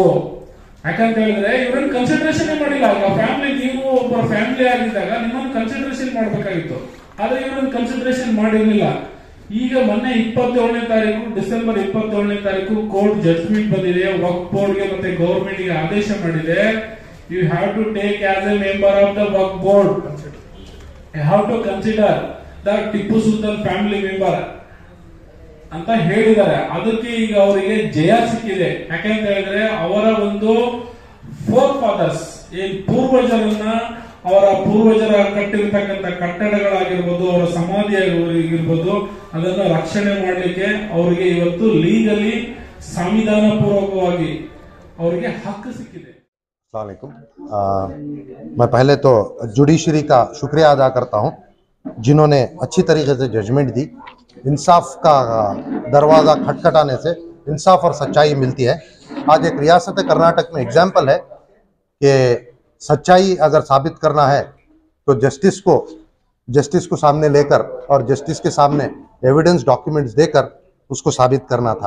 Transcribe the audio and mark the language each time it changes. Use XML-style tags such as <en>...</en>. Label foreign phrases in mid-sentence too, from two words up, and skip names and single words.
<kn>ಯಾಕಂತ ಹೇಳಿದ್ರೆ ಇವ್ರನ್ನ ಕನ್ಸಿಡರೇಷನ್ ಮಾಡಿಲ್ಲ. ಈಗ ಫ್ಯಾಮಿಲಿ, ನೀವು ಒಬ್ಬರ ಫ್ಯಾಮಿಲಿ ಆಗಿದ್ದಾಗ ನಿಮ್ಮನ್ನು ಕನ್ಸಿಡರೇಷನ್ ಮಾಡಬೇಕಾಗಿತ್ತು, ಆದ್ರೆ ಇವ್ರನ್ನ ಕನ್ಸಿಡರೇಷನ್ ಮಾಡಿರ್ಲಿಲ್ಲ. ಈಗ ಮೊನ್ನೆ 27ನೇ ತಾರೀಕು ಡಿಸೆಂಬರ್ 27ನೇ ತಾರೀಕು</kn> <en>court judgment</en> <kn>ಬಂದಿದೆ. ವಕ್ಫ್ ಬೋರ್ಡ್ಗೆ ಮತ್ತೆ ಗವರ್ಮೆಂಟ್ ಗೆ ಆದೇಶ ಮಾಡಿದೆ,</kn> <en>you have to take as a member of the Waqf Board, you have to consider the Tipu Sultan family member</en> <kn>ಅಂತ ಹೇಳಿದ್ದಾರೆ. ಅದಕ್ಕೆ ಈಗ ಅವರಿಗೆ ಜಯ ಸಿಕ್ಕಿದೆ. ಯಾಕೆಂತ ಹೇಳಿದ್ರೆ ಅವರ ಒಂದು</kn> <en>fore fathers</en> <kn>ಏನ್ ಪೂರ್ವಜರನ್ನ, ಅವರ ಪೂರ್ವಜರ ಕಟ್ಟಿರ್ತಕ್ಕಂಥ ಕಟ್ಟಡಗಳಾಗಿರ್ಬೋದು, ಅವರ ಸಮಾಧಿ ಆಗಿರ್ಬೋದು, ಅದನ್ನ ರಕ್ಷಣೆ ಮಾಡಲಿಕ್ಕೆ ಅವರಿಗೆ ಇವತ್ತು ಲೀಗಲಿ ಸಂವಿಧಾನ ಪೂರ್ವಕವಾಗಿ ಅವರಿಗೆ ಹಕ್ಕು ಸಿಕ್ಕಿದೆ.</kn> <ar>السلام عليكم.</ar> <hi>मैं पहले तो जुडिशरी का शुक्रिया अदा करता हूं जिन्होंने अच्छी तरीके से जजमेंट दी। इंसाफ का दरवाज़ा खटखटाने से इंसाफ और सच्चाई मिलती है। आज एक रियासत कर्नाटक में एग्जाम्पल है कि सच्चाई अगर साबित करना है तो जस्टिस को सामने लेकर और जस्टिस के सामने</hi> <en>evidence documents</en> <hi>देकर उसको साबित करना था।</hi>